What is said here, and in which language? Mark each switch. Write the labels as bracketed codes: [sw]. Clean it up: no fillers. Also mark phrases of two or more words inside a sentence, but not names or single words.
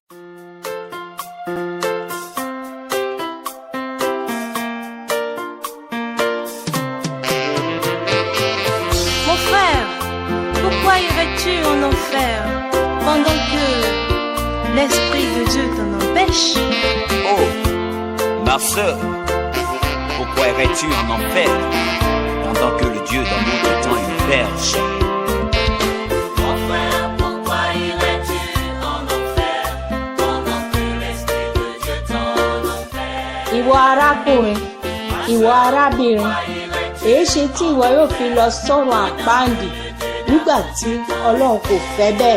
[fr] Mon frère, pourquoi irais-tu en enfer pendant que l'Esprit de Dieu t'en empêche? Oh, ma sœur, pourquoi irais-tu en enfer pendant que le Dieu d'amour te tend une perche? [yo] Ìwọ arákùnrin, ìwọ arábìnrin, èéṣe tí ìwọ yóò fi lọ sọ́run àpáàdì nígbà tí Ọlọ́run kò fẹ́ bẹ́ẹ̀?